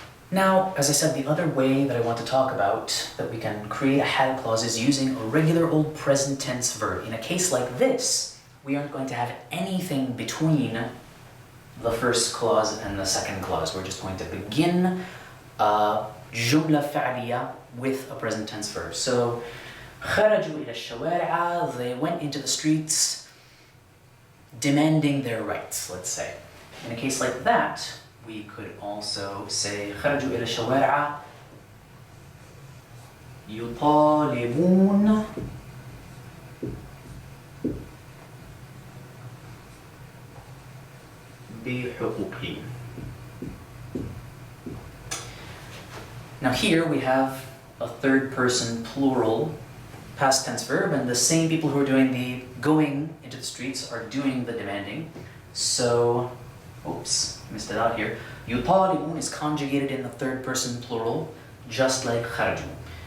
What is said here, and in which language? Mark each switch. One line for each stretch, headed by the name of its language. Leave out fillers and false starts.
English: Now, as I said, the other way that I want to talk about that we can create a hal clause is using a regular old present tense verb. In a case like this, we aren't going to have anything between the first clause and the second clause. We're just going to begin a jumla fa'liya with a present tense verb. So,
Arabic: خرجوا إلى الشوارع,
English: they went into the streets demanding their rights, let's say. In a case like that,
Arabic: we could also say خرجوا إلى الشوارع يطالبون بحقوقهم.
English: Now here we have a third person plural past tense verb, and the same people who are doing the going into the streets are doing the demanding. So, oops, missed it out here. يطالبون is conjugated in the third person plural, just like خرجوا.